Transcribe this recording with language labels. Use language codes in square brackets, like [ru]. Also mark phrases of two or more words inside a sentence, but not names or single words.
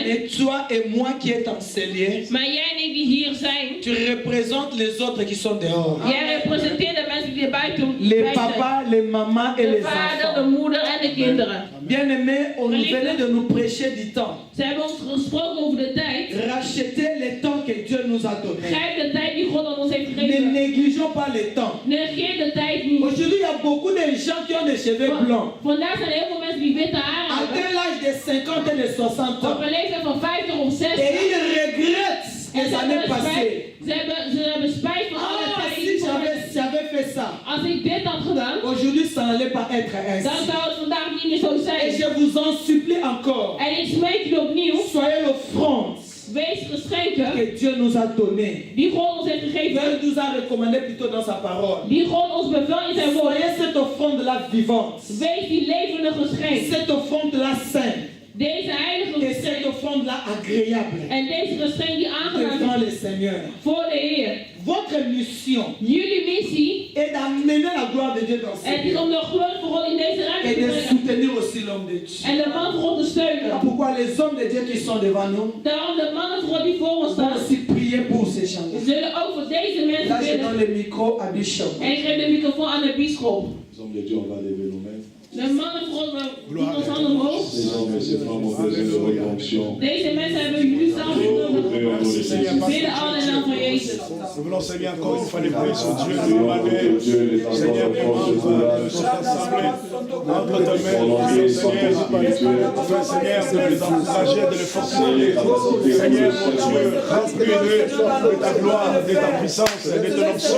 [fr] Et toi et moi qui est en ce lieu, [nl] Maar jij en ik die hier zijn. [fr] tu représentes les autres qui sont dehors. [nl] Jij representeert de mensen die er buiten [fr] Les [nl] zijn. [fr] papas, les mamans et [nl] De [fr] les [nl] vader, de [fr] enfants. [nl] moeder en de kinderen. [fr] Bien-aimés, on venait de nous prêcher du temps. [nl] Ze hebben ons gesproken over de tijd. [fr] Racheter le temps que Dieu nous a donné. [nl] Grijp de tijd die God aan ons heeft [fr] Ne [nl] gegeven. [fr] négligeons pas le temps. [nl] Negeer de tijd niet. [fr] Aujourd'hui, il y a beaucoup de gens qui ont des cheveux blancs. [nl] Vandaag zijn er heel veel mensen die witte haren hebben. [fr] Atteint l'âge de 50 et de 60 ans. [nl] Op een leeftijd van 50 of 60. [fr] Et ils regrettent [nl] En [fr] les [nl] ze [fr] années [nl] hebben [fr] passées. [nl] spijt. Ze hebben spijt van alle [fr] Ah, [nl] tijd [fr] si [nl] die ze hebben. [fr] j'avais fait ça, [nl] Als ik dit had gedaan, [fr] aujourd'hui ça n'allait pas être [nl] dan [fr] ainsi. [nl] zou het vandaag niet meer zo [fr] Et [nl] zijn. [fr] je vous en supplie encore, [nl] En ik smeek jullie opnieuw, [fr] soyez l'offrande [nl] wees geschenken [fr] que Dieu nous a donnée. [nl] die God ons heeft gegeven. [fr] Dieu nous a recommandé plutôt dans sa parole. [nl] Die God ons bevel in zijn woord. [fr] Soyez cette offrande-là vivante, [nl] Wees die levende geschenk. [fr] cette offrande-là sainte [nl] Deze heilige [fr] et cette [nl] geschenk. [fr] offrande-là agréable [nl] En deze geschenk die aangenaam [fr] devant [nl] is [fr] le Seigneur. [nl] voor de Heer. [fr] Votre mission [nl] Jullie missie, [fr] est d'amener la gloire de Dieu dans ce [nl] het is [fr] lieu [nl] om de glorie van God in deze ruimte [fr] et [nl] te [fr] de [nl] brengen. [fr] soutenir aussi l'homme de Dieu. [nl] En de man van God te steunen. [fr] Pourquoi les hommes de Dieu qui sont devant nous [nl] Daarom de mannen van God die voor ons [fr] vont [nl] staan, [fr] aussi prier pour ces gens-là. [nl] zullen ook voor deze mensen [fr] Là, je [nl] bidden. [fr] donne le micro à Bishop. [nl] En ik geef de microfoon aan de bischop. [fr] Les hommes de Dieu, on va lever nos mains. [nl] De mannen van God doen ons handen omhoog. [fr] Ces hommes et ces femmes ont besoin de rédemption. [nl] Deze mensen hebben jullie samen [fr] Nous [nl] nodig. [fr] prions pour les [nl] We bidden al in de naam van Jezus. [fr] Nous voulons, Seigneur, encore une fois, les prier sur Dieu, de demander, Seigneur, les membres de cette assemblée, entre tes mains, Seigneur, afin, Seigneur, de les encourager, de les fortifier. Seigneur, mon Dieu, remplis-les de ta gloire, de ta puissance et de ton onction.